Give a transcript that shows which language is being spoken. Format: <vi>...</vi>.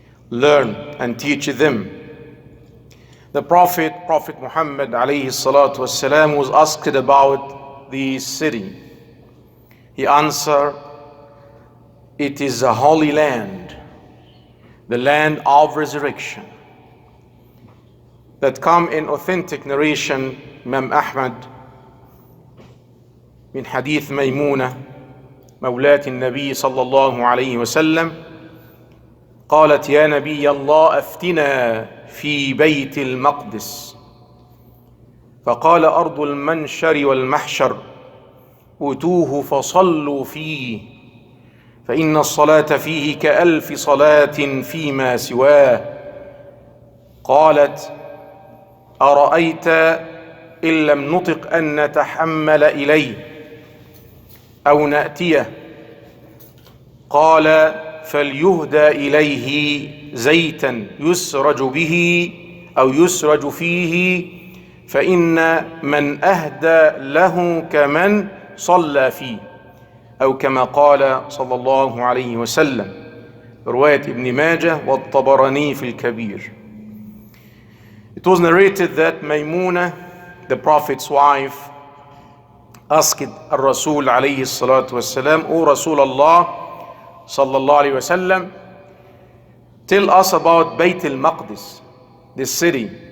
<en>Learn and teach them. The Prophet Muhammad alayhi salatu wasalam was asked about this city. He answered, it is a holy land, the land of resurrection. That come in authentic narration, Imam Ahmad</en> <ar>من حديث ميمونة مولاة النبي صلى الله عليه وسلم قالت يا نبي الله أفتنا في بيت المقدس، فقال أرض المنشر والمحشر أتوه فصلوا فيه فإن الصلاة فيه كألف صلاة فيما سواه. قالت أرأيت إن لم نطق أن نتحمل إليه أو نأتيه؟ قال فليهدى إليه زيتا يسرج به أو يسرج فيه، فإن من أهدى له كمن صلى فيه، أو كما قال صلى الله عليه وسلم. رواية ابن ماجه والطبراني في الكبير.</ar> <en>It was narrated that Maymuna, the Prophet's wife, asked Al-Rasul alayhi salatu wasalam, O Rasulullah sallallahu alayhi wasallam, tell us about Bayt al-Maqdis, this city.</en>